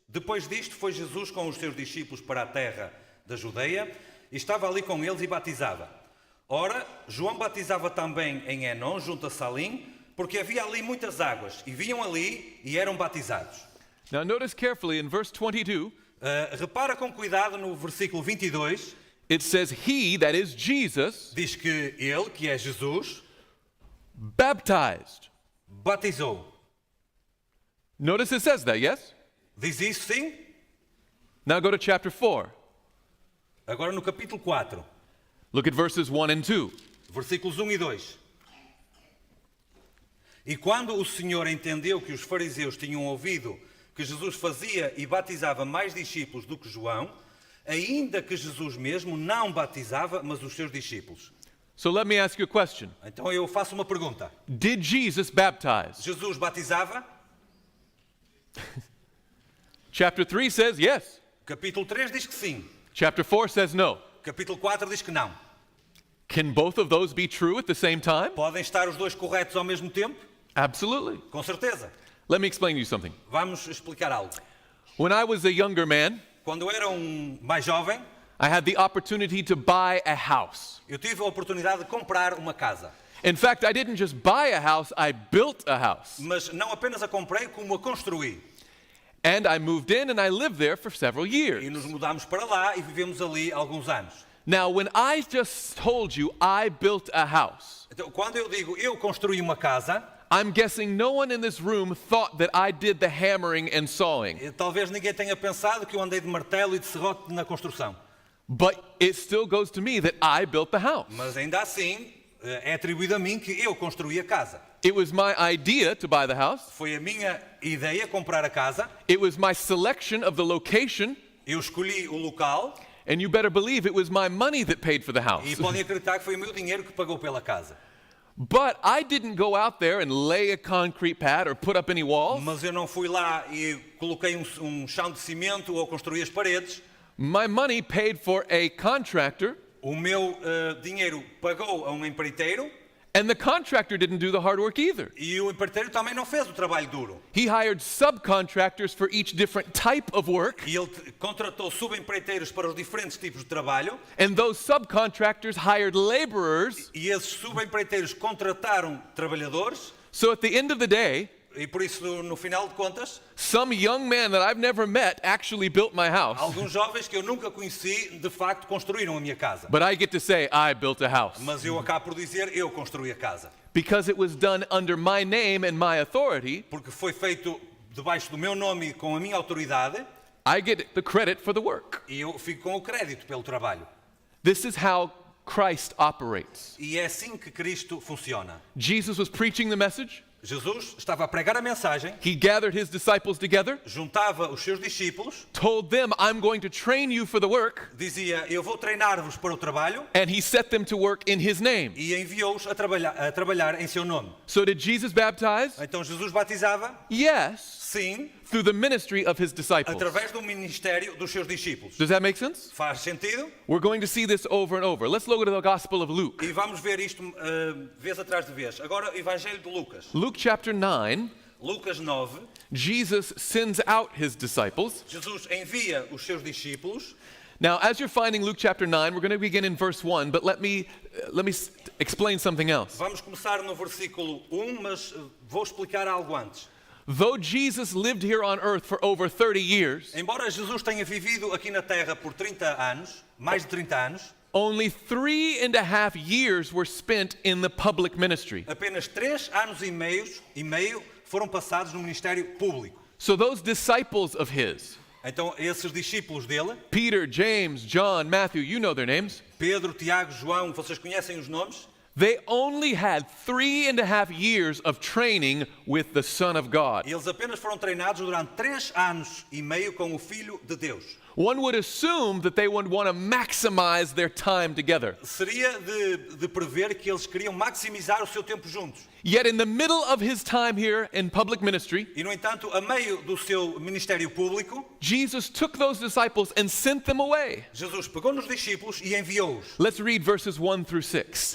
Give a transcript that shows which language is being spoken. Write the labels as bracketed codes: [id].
[pt] Depois disto, foi Jesus com os seus discípulos para a terra da Judeia e estava ali com eles e batizava. Ora, João batizava também em Enon, junto a Salim, porque havia ali muitas águas, e vinham ali e eram batizados. [en] Now, notice carefully in verse 22, [pt] Repara com cuidado no versículo 22, [en] it says, he, that is Jesus, [pt] diz que ele, que é Jesus, [en] baptized. [pt] batizou. [en] Notice it says that, yes? [pt] Diz isso sim? [en] Now go to chapter 4. [pt] Agora no capítulo 4, [en] Look at verses 1 and 2. [pt] versículos 1 e 2. E quando o Senhor entendeu que os fariseus tinham ouvido que Jesus fazia e batizava mais discípulos do que João, ainda que Jesus mesmo não batizava, mas os seus discípulos. [en] So let me ask you a question. [pt] Então eu faço uma pergunta. [en] Did Jesus baptize? [pt] Jesus batizava? [en] Chapter 3 says yes. [pt] Capítulo 3 diz que sim. [en] Chapter 4 says no. [pt] Capítulo 4 diz que não. [en] Can both of those be true at the same time? [pt] Podem estar os dois corretos ao mesmo tempo? [en] Absolutely. [pt] Com certeza. [en] Let me explain to you something. [pt] Vamos explicar algo. [en] When I was a younger man, [pt] Quando eu era mais jovem, [en] I had the opportunity to buy a house. [pt] eu tive a oportunidade de comprar uma casa. [en] In fact, I didn't just buy a house, I built a house. [pt] Mas não apenas a comprei, como a construí. [en] And I moved in and I lived there for several [pt] E [en] years. [pt] nos mudámos para lá e vivemos ali alguns anos. [en] Now, when I just told you I built a house, [pt] Então, quando eu digo eu construí uma casa, [en] I'm guessing no one in this room thought that I did the hammering and sawing. [pt] talvez ninguém tenha pensado que eu andei de martelo e de serrote na construção. [en] But it still goes to me that I built the house. [pt] Mas ainda assim, é atribuído a mim que eu construí a casa. [en] It was my idea to buy the house. [pt] Foi a minha ideia comprar a casa. [en] It was my selection of the location. [pt] Eu escolhi o local. [en] And you better believe it was my money that paid for the house. [pt] E podem acreditar que foi o meu dinheiro que pagou pela casa. [en] But I didn't go out there and lay a concrete pad or put up any walls. [pt] Mas eu não fui lá e coloquei chão de cimento ou construí as paredes. [en] My money paid for a contractor, [pt] O meu dinheiro pagou a um empreiteiro [en] and the contractor didn't do the hard work either. [pt] e o empreiteiro também não fez o trabalho duro. [en] He hired subcontractors for each different type of work, [pt] E ele contratou subempreiteiros para os diferentes tipos de trabalho [en] and those subcontractors hired laborers. [pt] e esses subempreiteiros contrataram trabalhadores [en] So at the end of the day, [pt] e por isso no final de contas [en] some young man that I've never met actually built my house. [pt] alguns jovens que eu nunca conheci de facto construíram a minha casa. [en] But I get to say I built a house [pt] Mas eu acabo por dizer eu construí a casa. [en] because it was done under my name and my authority. [pt] Porque foi feito debaixo do meu nome e com a minha autoridade [en] I get the credit for the work. [pt] e eu fico com o crédito pelo trabalho. [en] This is how Christ operates. [pt] E é assim que Cristo funciona. [en] Jesus was preaching the message. [pt] Jesus estava a pregar a mensagem, [en] He gathered his disciples together, [pt] juntava os seus discípulos, [en] told them, I'm going to train you for the work, [pt] dizia, eu vou treinar-vos para o trabalho, [en] and he set them to work in his name. [pt] e enviou-os a trabalhar em seu nome. [en] So did Jesus baptize? [pt] Então Jesus batizava, [en] Yes, [pt] sim, [en] through the ministry of his disciples. [pt] através do ministério dos seus discípulos. [en] Does that make sense? [pt] Faz sentido? [en] We're going to see this over and over. Let's look at the Gospel of Luke. [pt] E vamos ver isto vez atrás de vez. Agora, Evangelho de Lucas. [en] Luke chapter 9, [pt] Lucas 9, [en] Jesus sends out his disciples. [pt] Jesus envia os seus discípulos. [en] Now, as you're finding Luke chapter 9, we're going to begin in verse 1, but let me explain something else. [pt] Vamos começar no versículo 1, mas vou explicar algo antes. [en] Though Jesus lived here on earth for over 30 years, [pt] Embora Jesus tenha vivido aqui na Terra por 30 anos, mais de 30 anos, [en] only 3.5 years were spent in the public ministry. [pt] apenas 3 anos e meio foram passados no ministério público. [en] So those disciples of his, [pt] Então, esses discípulos dele, [en] Peter, James, John, Matthew, you know their names, [pt] Pedro, Tiago, João, vocês conhecem os nomes? [en] they only had 3.5 years of training with the Son of God. [pt] E eles apenas foram treinados durante 3 anos e meio com o Filho de Deus. [en] One would assume that they would want to maximize their time together. [pt] Seria de prever que eles queriam maximizar o seu tempo juntos. [en] Yet in the middle of his time here in public ministry, [pt] E, no entanto, a meio do seu ministério público, [en] Jesus took those disciples and sent them away. [pt] Jesus pegou nos discípulos e enviou-os. [en] Let's read verses 1 through 6.